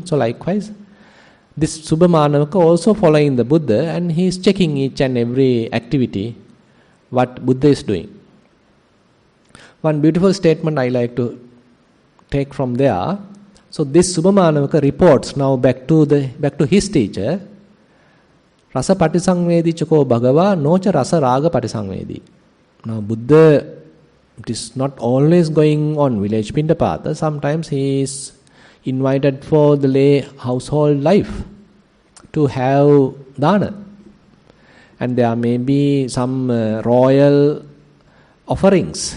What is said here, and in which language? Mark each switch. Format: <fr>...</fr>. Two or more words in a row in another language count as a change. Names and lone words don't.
<en>So likewise, this Subhamanavaka also following the Buddha and he is checking each and every activity what Buddha is doing. One beautiful statement I like to take from there. So this Subhamanavaka reports now back to his teacher.</en> <pi>Rasa patisangvedi chako bhagava nocha rasa raga patisangvedi.</pi> <en>Now Buddha, it is not always going on village pindapata. Sometimes he is invited for the lay household life to have dana. And there may be some royal offerings.</en>